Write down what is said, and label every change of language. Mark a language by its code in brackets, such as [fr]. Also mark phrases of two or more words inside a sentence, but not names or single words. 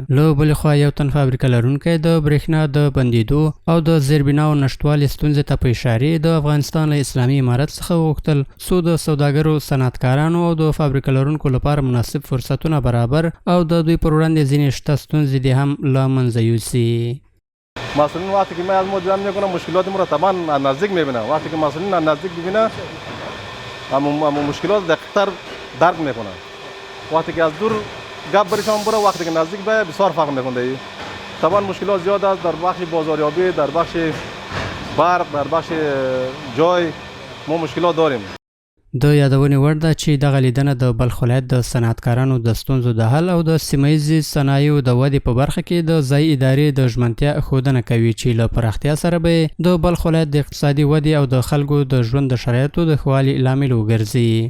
[ps] له بلې خوا یو تن فابریکه لرونکی د برېښنا د بندېدو او د زیربناو نشتوالي ستونزې ته په اشارې د افغانستان له اسلامي امارت څخه وغوښتل څو د سوداګرو صنعتکارانو او د فابریکه لرونکو لپاره مناسب فرصتونه برابر او د دوی پر وړاندې ځینې شته ستونزې دې هم له منځه یوسي. [fa] مسئولین وقتی که من از ما دیدن میکنم مشکلات ما را طبعا نزدیک میبینم وقتی که مسئولین نزدیک ببینه اما مشکلات دقیق‌تر درک میکنه وقتی که از دور گپ برشان بره وقتی که نزدیک به بسیار فرق میکنه. طبعا مشکلات زیاد است در بخش بازاریابی در بخش برق در بخش جای ما مشکلات داریم. [ps] د یادونې وړ ده چې دغه لیدنه د بلخ ولایت د صنعتکارانو د ستونزو د حل او د سیمه ییزې صنایعو د ودې په برخه کې د ځایي ادارې د ژمنتیا ښودنه کوي چې له پراختیا سره به د بلخ ولایت د اقتصادي ودې او د خلکو د ژوند د شرایطو د ښه والي لامل وګرځي.